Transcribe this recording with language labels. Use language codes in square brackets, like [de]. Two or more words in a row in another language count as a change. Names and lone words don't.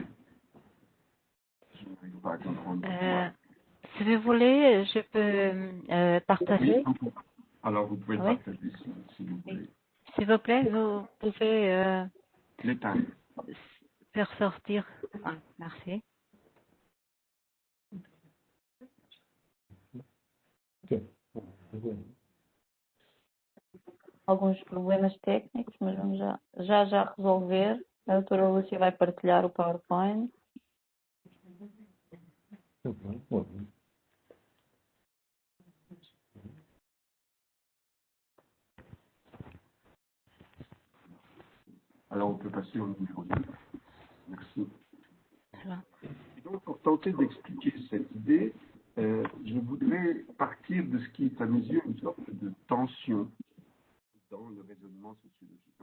[fr] Je n'arrive pas à comprendre. Si vous voulez, je peux partager. Oui. Alors, vous pouvez le partager si vous voulez. S'il vous plaît, vous pouvez l'éteindre. Faire sortir. Ah, merci. [pt] Alguns problemas técnicos, mas vamos já resolver. A doutora Lúcia vai partilhar o PowerPoint. [fr] Alors, on peut passer au numéro 2. Merci. Et donc, pour tenter d'expliquer cette idée, je voudrais partir de ce qui est à mes yeux une sorte de tension dans le raisonnement sociologique.